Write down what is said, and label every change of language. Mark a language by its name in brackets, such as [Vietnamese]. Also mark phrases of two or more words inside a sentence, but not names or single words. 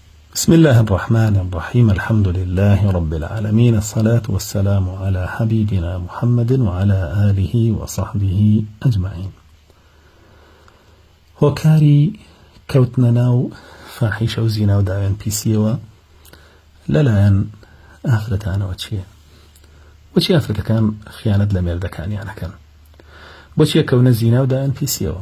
[Arabic] بسم الله الرحمن الرحيم. الحمد لله رب العالمين، الصلاة والسلام على حبيبنا محمد وعلى آله وصحبه أجمعين. [Central Kurdish] هۆکاری کەوتنە ناو فاحیشە و زینا و داوێن پیسیەوە لەلایەن ئافرەتانەوە چییە؟ بۆچی ئافرەتەکان خیانەت لە مێردەکانیانەکەن؟ بۆچیە کەونە زینا و داوێن پیسیەوە؟